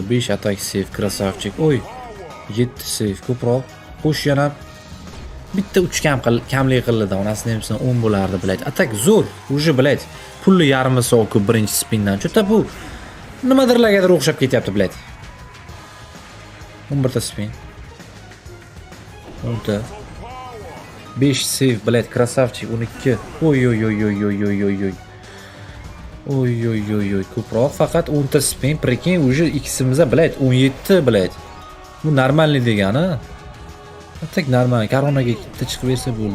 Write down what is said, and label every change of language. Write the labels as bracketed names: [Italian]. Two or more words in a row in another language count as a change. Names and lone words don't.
[Uzbek] 5 atak save, krasavchik. Oy. 7 save ko'proq. Xo'sh, yana bitta 3 kamlik qildi, onasini ham 10 bo'lardi, bilayt. Atak zo'r. Uje bilayt. Pulli yarmi so'q birinchi spindan. Chota bu nimadirlargadir o'xshab ketyapti, bilayt. 11 ta spin. 10 ta. 5 save, bilayt, krasavchik 12. Oy oy oy oy oy oy oy oy. Oy oy oy oy, ko'proq faqat 10 ta spin, prekin, uje X'imizga, bilayt, 17, bilayt. Bu normalniy degani. Atak normal, koronaga bitta chiqib bersa bo'ldi.